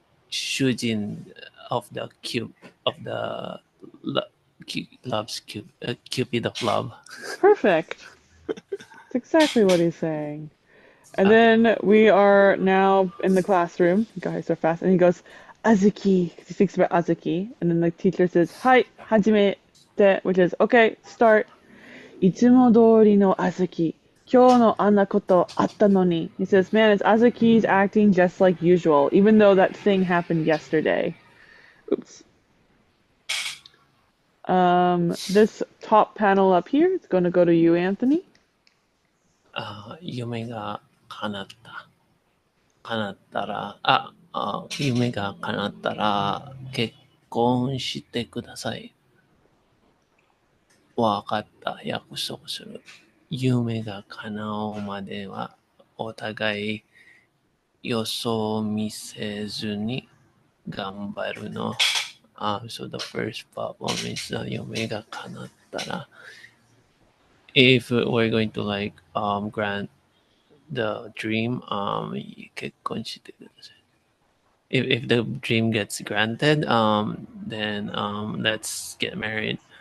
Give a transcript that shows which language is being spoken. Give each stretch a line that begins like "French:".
English: Shooting of the cube of the love's cupid of love. Perfect. That's exactly what he's saying. And then we are now in the classroom. Guys so fast. And he goes, Azuki. He speaks about Azuki. And then the teacher says, Hai, hajimete, which is, okay, start.
Japanese: いつも通りの Azuki. 今日のあんなことあったのに.
English: He says, man, it's Azuki's acting just like usual, even though that thing happened yesterday. Oops. This top panel up here, it's going to go to you, Anthony.
Japanese: 夢が叶った。叶ったら、夢が叶ったら結婚してください。わかった。約束する。夢が叶うまではお互いよそ見せずに頑張るの。
English: So the first problem is
Japanese: 夢が叶ったら
English: if we're going to like grant the dream,
Japanese: 結婚してください.
English: If the dream gets granted, then let's get married.